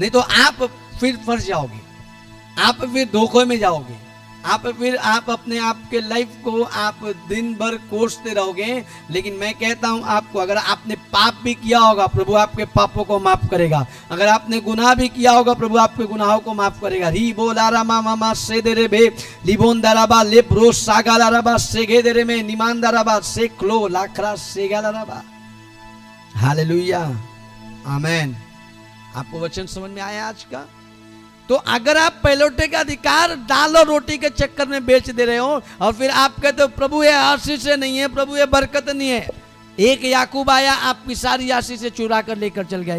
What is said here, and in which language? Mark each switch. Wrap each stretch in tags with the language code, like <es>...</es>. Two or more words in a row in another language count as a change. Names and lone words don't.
<hi>नहीं तो आप फिर फंस जाओगे, आप फिर धोखे में जाओगे, आप अपने आप के लाइफ को आप दिन भर कोसते रहोगे। लेकिन मैं कहता हूं आपको, अगर आपने पाप भी किया होगा प्रभु आपके पापों को माफ करेगा। अगर आपने गुनाह भी किया होगा प्रभु आपके गुनाहों को माफ करेगा। री बोलारा मामा से दे रे बे लिबोन दाराबा ले ब्रो सागालाराबा से गे दे रे में निमान दाराबा से क्लो लाखरा से गालाराबा। हालेलुया, आमेन। आपको वचन समझ में आया आज का? तो अगर आप पहलोटे का अधिकार दाल और रोटी के चक्कर में बेच दे रहे हो और फिर आप कहते हो प्रभु ये आशीष से नहीं है, प्रभु ये बरकत नहीं है। एक याकूब आया, आपकी सारी आशीष से चुरा कर लेकर चल गया।</hi>